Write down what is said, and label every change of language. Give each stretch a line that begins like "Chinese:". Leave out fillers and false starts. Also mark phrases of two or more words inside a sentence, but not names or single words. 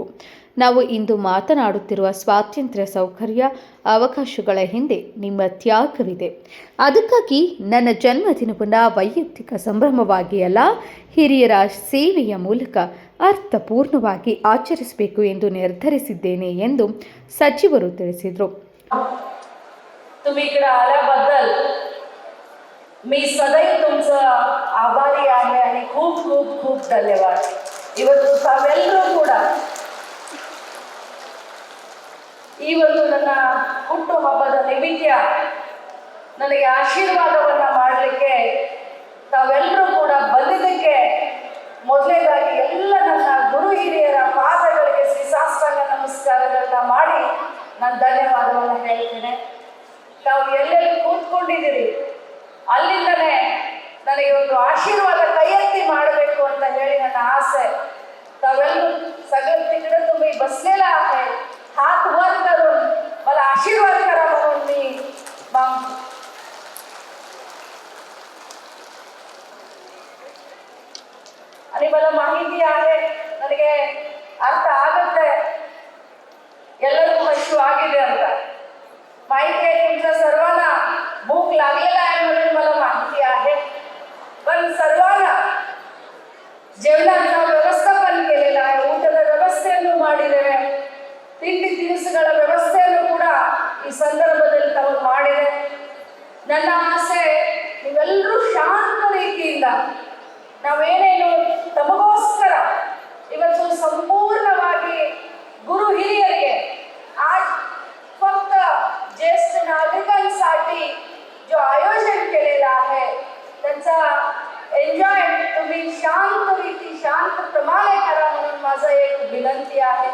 Kannada: ನಾವು ಇಂದು ಮಾತನಾಡುತ್ತಿರುವ ಸ್ವಾತಂತ್ರ್ಯ, ಸೌಕರ್ಯ, ಅವಕಾಶಗಳ ಹಿಂದೆ ನಿಮ್ಮ ತ್ಯಾಗವಿದೆ. ಅದಕ್ಕಾಗಿ ನನ್ನ ಜನ್ಮದಿನವನ್ನು ವೈಯಕ್ತಿಕ ಸಂಭ್ರಮವಾಗಿ ಅಲ್ಲ, ಹಿರಿಯರ ಸೇವೆಯ ಮೂಲಕ ಅರ್ಥಪೂರ್ಣವಾಗಿ ಆಚರಿಸಬೇಕು ಎಂದು ನಿರ್ಧರಿಸಿದ್ದೇನೆ ಎಂದು ಸಚಿವರು ತಿಳಿಸಿದರು.
Marathi: मी सदैव तुमचं आभारी आहे आणि खूप खूप खूप धन्यवाद.
Kannada: ಇವತ್ತು ತಾವೆಲ್ಲರೂ ಕೂಡ ಈ ಒಂದು ನನ್ನ ಹುಟ್ಟುಹಬ್ಬದ ನಿಮಿತ್ತ ನನಗೆ ಆಶೀರ್ವಾದವನ್ನು ಮಾಡಲಿಕ್ಕೆ ತಾವೆಲ್ಲರೂ ಕೂಡ ಬಂದಿದ್ದಕ್ಕೆ ಮೊದಲನೇದಾಗಿ ಎಲ್ಲ ನನ್ನ ಗುರು ಹಿರಿಯರ ಪಾದಗಳಿಗೆ ಶ್ರೀಸಾಷ್ಟಾಂಗ ನಮಸ್ಕಾರಗಳನ್ನ ಮಾಡಿ ನಾನು ಧನ್ಯವಾದವನ್ನು ಹೇಳ್ತೇನೆ. ತಾವು ಎಲ್ಲೆಲ್ಲಿ ಕೂತ್ಕೊಂಡಿದ್ದೀರಿ ಅಲ್ಲಿಂದಲೇ ನನಗೆ ಒಂದು ಆಶೀರ್ವಾದ ಕೈ ಎತ್ತಿ ಮಾಡಬೇಕು ಅಂತ ಹೇಳಿ ನನ್ನ ಆಸೆ.
Marathi: तावेल्लो सगळं तिकडे तुम्ही बसलेला आहे, हात वर करून मला आशीर्वाद करा म्हणून मी मागतो. आणि मला माहिती आहे,
Kannada: ನನಗೆ ಅರ್ಥ ಆಗುತ್ತೆ ಎಲ್ಲರಿಗೂ ಹಸಿವು ಆಗಿದೆ ಅಂತ.
Marathi: माहिती आहे तुमच्या सर्वांना भूक लागलेला आहे म्हणून मला माहिती आहे. पण सर्वांना जेवणाचा व्यवस्थापन केलेला आहे,
Kannada: ಊಟದ ವ್ಯವಸ್ಥೆಯನ್ನು ಮಾಡಿದ್ದೇವೆ, ತಿಂಡಿ ತಿನಿಸುಗಳ ವ್ಯವಸ್ಥೆಯನ್ನು ಕೂಡ ಈ ಸಂದರ್ಭದಲ್ಲಿ ತಾವು ಮಾಡಿದೆ. ನನ್ನ ಆಸೆ ನೀವೆಲ್ಲರೂ ಶಾಂತ ರೀತಿಯಿಂದ ನಾವೇನೇನು ತಮಗೋಸ್ಕರ ಇವತ್ತು संपूर्णವಾಗಿ गुरु हिरियರಿಗೆ
Marathi: आज फक्त ज्येष्ठ नागरिकांसाठी जो आयोजन केलेला आहे त्यांचा एन्जॉय तुम्ही शांत रीती शांत प्रमाणे करा म्हणून माझं एक विनंती आहे.